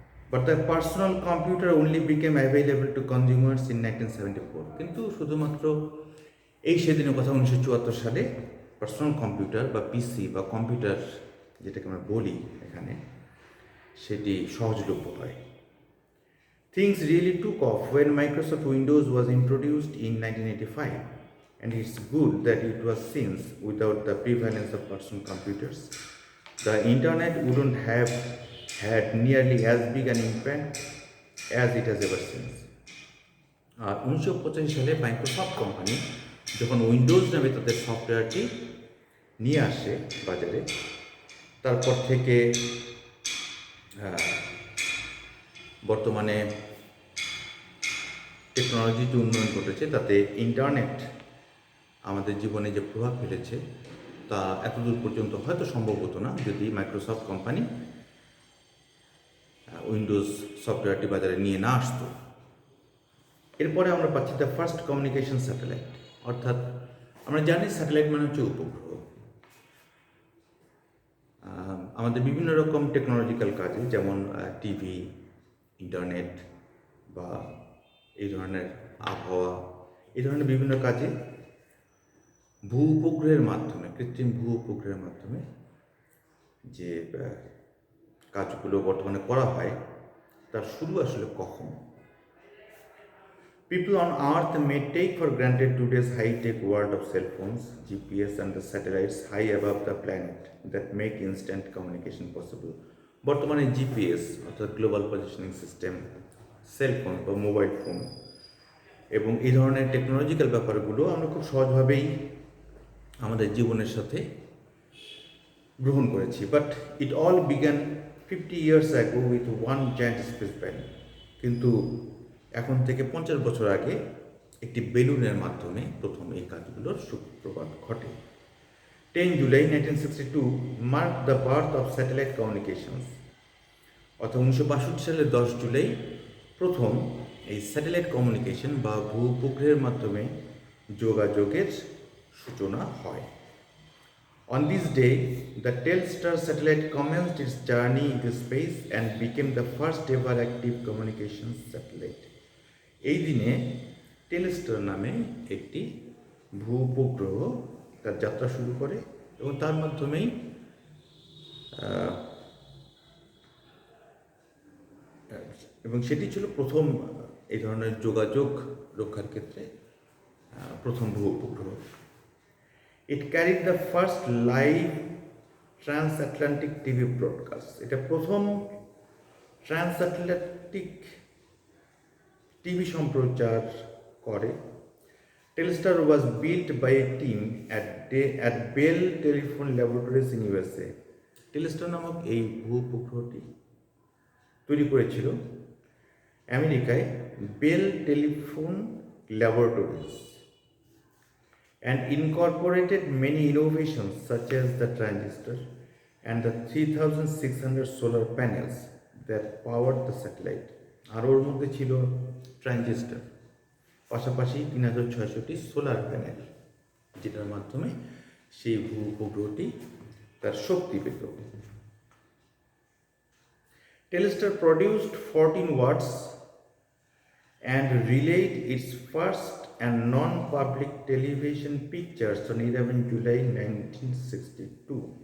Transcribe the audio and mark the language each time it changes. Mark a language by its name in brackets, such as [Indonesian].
[English] But the personal computer only became available to consumers in 1974। [Bangla] কিন্তু শুধুমাত্র এই সেদিনের কথা 1974 সালে পার্সোনাল কম্পিউটার বা পিসি বা কম্পিউটার যেটাকে আমরা বলি এখানে, সেটি সহজলভ্য হয়। [English] Things really took off when Microsoft Windows was introduced in 1985, and it's good that it was since without the prevalence of personal computers, the internet wouldn't have had nearly as big an impact as it has ever since. [Bangla] 1985 সালে Microsoft company যখন Windows নামে তাদের সফটওয়্যারটি নিয়ে আসে বাজারে, তারপর থেকে বর্তমানে টেকনোলজিতে উন্নয়ন ঘটেছে, তাতে ইন্টারনেট আমাদের জীবনে যে প্রভাব ফেলেছে তা এতদূর পর্যন্ত হয়তো সম্ভব হতো না যদি মাইক্রোসফট কোম্পানি উইন্ডোজ সফটওয়্যারটি বাজারে নিয়ে না আসতো। এরপরে আমরা পাচ্ছি [English] The first communication satellite. [Bangla] অর্থাৎ আমরা জানি স্যাটেলাইট মানে হচ্ছে উপগ্রহ। আমাদের বিভিন্ন রকম টেকনোলজিক্যাল কাজে, যেমন টিভি, ইন্টারনেট বা এই ধরনের আবহাওয়া, এই ধরনের বিভিন্ন কাজে ভূ উপগ্রহের মাধ্যমে, কৃত্রিম ভূ উপগ্রহের মাধ্যমে যে কাজগুলো বর্তমানে করা হয় তার শুরু আসলে কখন? [English] People on Earth may take for granted today's high-tech world of cell phones, GPS and the satellites high above the planet that make instant communication possible. [Bangla] বর্তমানে জিপিএস অর্থাৎ global positioning system, cell phone বা mobile phone এবং এই ধরনের technological ব্যাপারগুলো আমরা খুব সহজভাবেই আমাদের জীবনের সাথে গ্রহণ করেছি। [English] But it all began 50 years ago with one giant space balloon. [Bangla] কিন্তু এখন থেকে 50 বছর আগে একটি বেলুনের মাধ্যমে প্রথম এই কাজগুলোর সূত্রপাত ঘটে। [English] 10 July 1962 mark the birth of satellite communications. [Bangla] অর্থাৎ 1962 সালের 10 জুলাই প্রথম এই স্যাটেলাইট কমিউনিকেশন বা ভূ উপগ্রহের মাধ্যমে যোগাযোগের সূচনা হয়। [English] On this day, the Telstar satellite commenced its journey into space and became the first ever active communications satellite. [Bangla] এই দিনে টেলস্টার নামে একটি ভূ উপগ্রহ তার যাত্রা শুরু করে এবং তার মাধ্যমেই এবং সেটি ছিল প্রথম এই ধরনের যোগাযোগ রক্ষার ক্ষেত্রে প্রথম ভূ উপগ্রহ। [English] It carried the first live transatlantic TV broadcast. [Bangla] এটা প্রথম ট্রান্সঅ্যাটলান্টিক টিভি সম্প্রচার করে। [English] Telstar was built by a team at Bell Telephone Laboratories in USA. [Bangla] Telstar নামক এই ভূ উপগ্রহটি তৈরি করেছিল আমেরিকায় bell telephone laboratories [English] and incorporated many innovations such as the transistor and the 3600 solar panels that powered the satellite. [Bangla] আর ওর মধ্যে ছিল transistor, পাশাপাশি 3600টি solar panel, যেটার মাধ্যমে সেই ভূ উপগ্রহটি তার শক্তি পেত। [English] Telstar produced 14 watts and relayed its first and non-public television pictures on 11 July 1962.